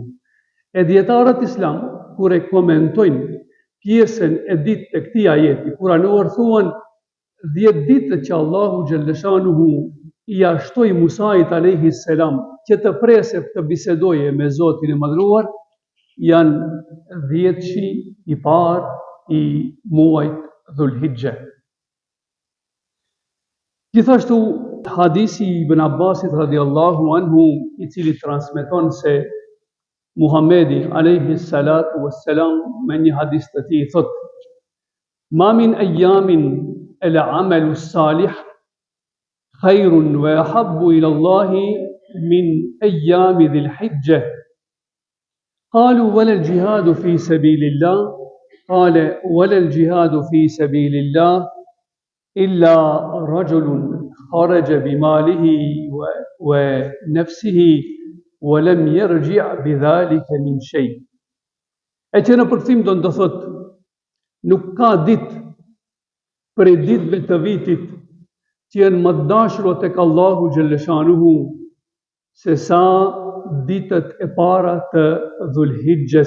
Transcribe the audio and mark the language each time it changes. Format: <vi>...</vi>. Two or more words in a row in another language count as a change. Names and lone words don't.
<sq>E dietarët islam kur e komentojnë pjesën e ditë të këtij ajeti kuranor thuan 10 ditë që Allahu xhalleshanuhu i ashtoi Musait</sq> <ar>عليه السلام</ar> <sq>që të presë të bisedoje me Zotin e madhruar, janë 10-shi i parë i muajit Dhulhijhe. Gjithashtu hadisi i Ibn Abbasit</sq> <ar>رضي الله عنه,</ar> <sq>i cili transmeton se Muhamedi</sq> <ar>عليه الصلاة والسلام</ar> <sq>me një hadis të tij thotë:</sq> <ar>"ما من أيام العمل الصالح خير وأحب إلى الله من أيام ذي الحجة." قالوا ولا الجهاد في سبيل الله? قال ولا الجهاد في سبيل الله إلا رجل خرج بماله ونفسه ولم يرجع بذلك من شيء.</ar> <sq>E që në përkthim do të thotë, nuk ka ditë për ditëve të vitit që janë më të dashura tek Allahu xhalleshanuhu se sa ditët e para të Dhulhijhes.</sq>